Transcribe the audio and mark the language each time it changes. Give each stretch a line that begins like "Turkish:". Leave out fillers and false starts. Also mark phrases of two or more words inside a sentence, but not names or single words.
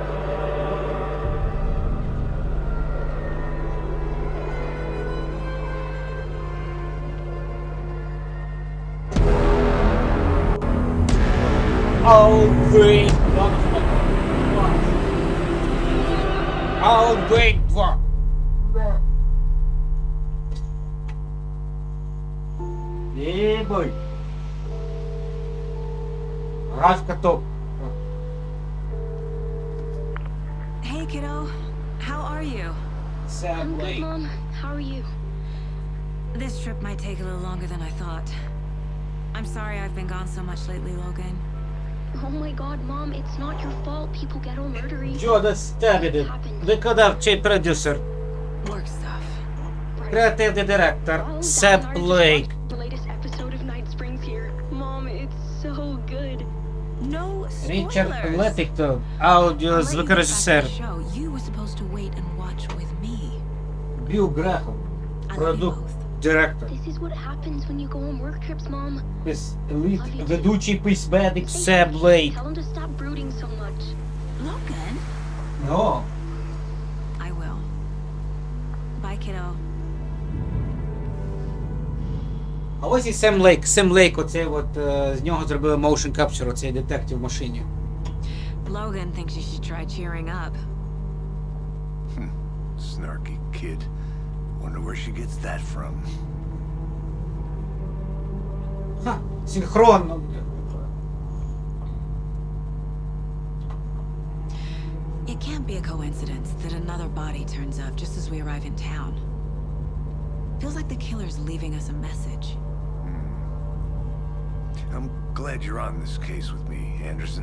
Ukrainian: Вейк 2. Вейк 2. Ебой. Графика топ.
English: Hey, kiddo. How are you? I'm good, Mom. How are you? This trip might take a little longer than I thought. I'm sorry I've been gone so much lately, Logan. Oh my god, Mom, it's not your fault people get all murdery.
Ukrainian: Джода Стебіди. Виконавчий продюсер.
English: Work stuff.
Ukrainian: Креативний директор. Себ Блейк.
English: The latest episode of Night Springs here. Mom, it's so good. No spoilers.
Ukrainian: Річард Летингтон. Аудіо звукорежисер.
English: Show you were supposed to wait and watch with me.
Ukrainian: Біл Грехом.
English: I love you
Ukrainian: Продукт.
English: both.
Ukrainian: Директор.
English: This is what happens when you go on work trips, Mom.
Ukrainian: Ведучий письменник Себ Блейк.
English: Tell him to stop brooding so much. Logan? О. I will. Bye, kiddo.
Ukrainian: А ось і Сем Лейк. Сем Лейк, оцей от, з нього зробили
English: motion capture,
Ukrainian: оцей детектив в машині.
English: Logan thinks you should try cheering up. Snarky kid. Wonder where she gets that from.
Ukrainian: Ха, синхронно.
English: It can't be a coincidence that another body turns up just as we arrive in town. Feels like the killer's leaving us a message. I'm glad you're on this case with me, Anderson.